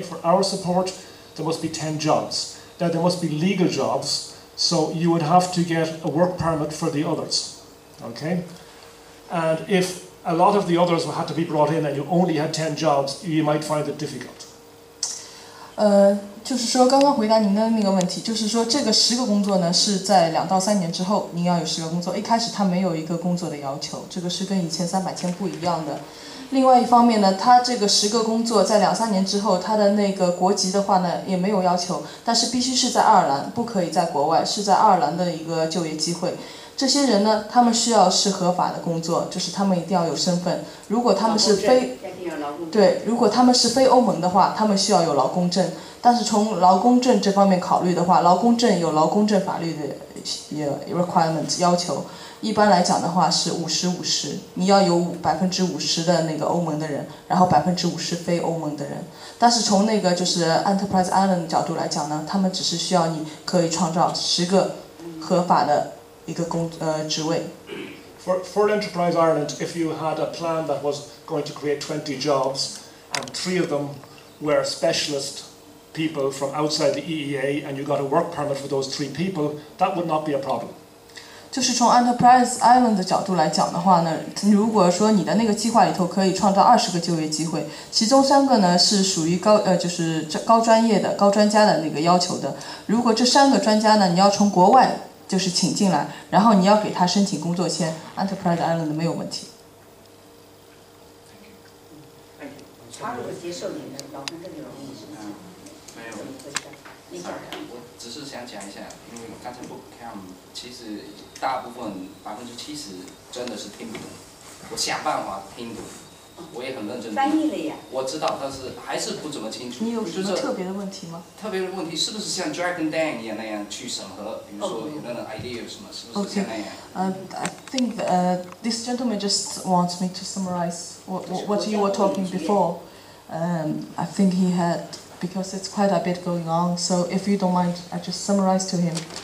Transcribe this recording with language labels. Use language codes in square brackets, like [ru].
[en] For our support, there must be 10 jobs. Now, there must be legal jobs, so you would have to get a work permit for the others, okay? And if a lot of the others had to be brought in and you only had 10 jobs, you might find it difficult. [zh] 就是说刚刚回答您的那个问题，就是说这个10个工作呢是在2到3年之后您要有10个工作，一开始它没有一个工作的要求，这个是跟以前300天不一样的。另外一方面呢，它这个10个工作在2、3年之后，它的那个国籍的话呢也没有要求，但是必须是在爱尔兰，不可以在国外，是在爱尔兰的一个就业机会。这些人呢，他们需要是合法的工作，就是他们一定要有身份。如果他们是非如果他们是非欧盟的话，他们需要有劳工证。但是从劳工证这方面考虑的话，劳工证有劳工证法律的requirement 要求。一般来讲的话是50-50，你要有50%的那个欧盟的人，然后50%非欧盟的人。但是从那个就是 Enterprise Island 的角度来讲呢，他们只是需要你可以创造10个合法的一个职位。 For Enterprise Ireland, if you had a plan that was going to create 20 jobs and 3 of them were specialist people from outside the EEA and you got a work permit for those 3 people, that would not be a problem. 就是从 Enterprise Island 的角度来讲的话呢，如果说你的那个计划里头可以创造20个就业机会，其中3个呢是属于就是高专业的、高专家的那个要求的。如果这3个专家呢，你要从国外就是请进来，然后你要给他申请工作签 ，Enterprise Island 没有问题。他如果接受你的劳工证就容易是吗？没有。我只是想讲一下，因为刚才不看，其实大部分70%真的是听不懂。我想办法听懂，我也很认真。翻译了呀。我知道，但是还是不怎么清楚。你有什么特别的问题吗？特别的问题是不是像 Dragon Dan 一样那样去审核？比如说有那种 idea 什么，是不是像那样？ [en] I think this gentleman just wants me to summarize what you were talking before. I think he had, because it's quite a bit going on, so if you don't mind, I just summarize to him.